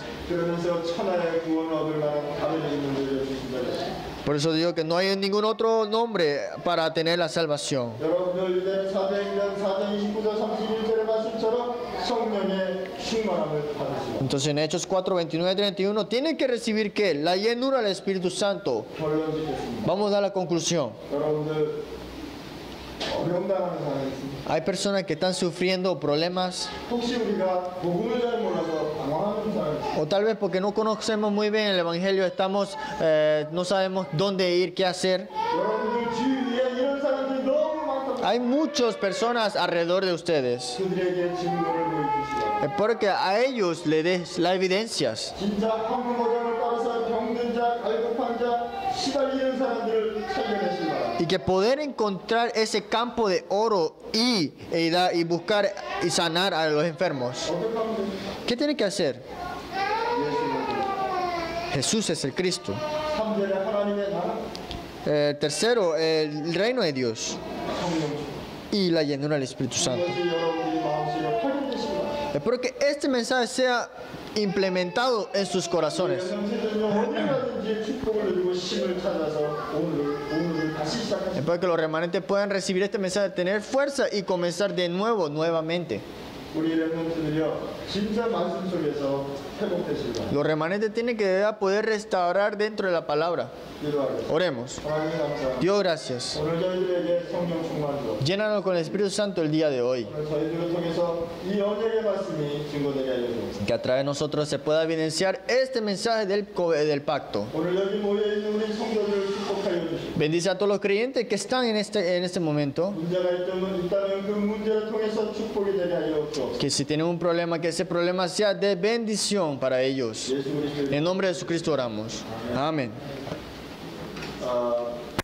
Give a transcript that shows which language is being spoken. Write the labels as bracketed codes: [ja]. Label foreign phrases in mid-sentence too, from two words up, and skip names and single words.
[ko] 그러면서 천하의 구원을 얻을 만한 다른 이름을 주신다. [es] Por eso digo que no hay ningún otro nombre para tener la salvación. [ko] 여러분들 이제 사도행전 4장 29절 31절의 말씀처럼 성령의 충만함을 받으시고 [es] Entonces en Hechos 4, 29 y 31 tienen que recibir ¿qué? La llenura del Espíritu Santo. [ko] 결론 짓겠습니다. [es] Vamos a dar la conclusión. [ko] 여러분들 어려움 당하는 사람이 있습니다. [es] Hay personas que están sufriendo problemas [ko] 혹시 우리가 복음을 잘 몰라서 방황하는 사람이 있습니다. [es] o tal vez porque no conocemos muy bien el Evangelio, no sabemos dónde ir, qué hacer. [ko] 여러분들 주위에 이런 사람들이 너무 많다. [es] Hay muchas personas alrededor de ustedes. [ko] 그들에게 증거를 보여주시라. [es] Porque a ellos le des las evidencias. [ko] 진짜 황금 어장을 따라서 병든 자, 갈급한 자, 시달리는 사람들을 살려내시라. [es] Y que poder encontrar ese campo de oro y buscar y sanar a los enfermos. [ko] 어떻게 하면 됩니까? [es] ¿Qué tiene que hacer? [ko] 예수를 [es] Jesús es el Cristo. [ko] 3절에 하나님의 나라, [es] Tercero, el reino de Dios [ko] 성령 [es] y la llenura del Espíritu Santo. [ko] 이것이 여러분들이 마음속에 활용되시라. [es] Espero que este mensaje sea implementado en sus corazones. [ko] 영세전요 어디 가든지 축복을 누리고 힘을 찾아서 오늘을 다시 시작하십시오. [es] Espero que los remanentes puedan recibir este mensaje, tener fuerza y comenzar de nuevo, nuevamente. [ko] 우리 렘넌트들이요 진짜 말씀 속에서 회복되실 거예요. [es] Los remanentes tienen que poder restaurar dentro de la palabra. [ko] 기도하겠습니다. [es] Oremos. [ko] 하나님 감사합니다. [es] Dios, gracias. [ko] 오늘 저희들에게 성령 충만으로 [es] Llénanos con el Espíritu Santo el día de hoy. [ko] 오늘 저희들을 통해서 이 언약의 말씀이 증거되게 하여 주옵소서. [es] Que a través de nosotros se pueda evidenciar este mensaje del pacto. [ko] 오늘 여기 모여 있는 우리 성도들을 축복하여 주시고 [es] Bendice a todos los creyentes que están en este momento. [ko] 문제가 있다면 그 문제를 통해서 축복이 되게 하여 주옵소서. [es] Que si tienen un problema, que ese problema sea de bendición para ellos. [ko] 예수 그리스도의 [es] En nombre de Jesucristo oramos. Amén.